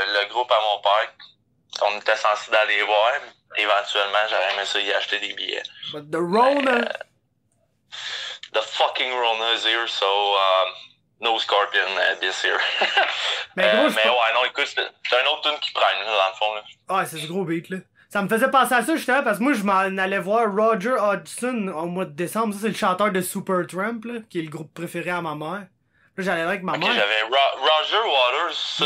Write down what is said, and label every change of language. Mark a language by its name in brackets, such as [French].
[French] Le groupe à mon père. On était censé d'aller voir. Éventuellement, j'aurais aimé ça y acheter des billets. [English] But the Rona... the fucking Rona is here, so no Scorpion this year. [French] Mais gros, ouais, non, écoute, c'est un autre tune qui prenne, dans le fond. Là. Ouais, c'est ce gros beat, là. Ça me faisait penser à ça, justement, parce que moi, je m'en allais voir Roger Hodgson au mois de décembre. Ça, c'est le chanteur de Supertramp, là, qui est le groupe préféré à ma mère. Là, j'allais avec ma mère. J'avais Roger Waters. Ça,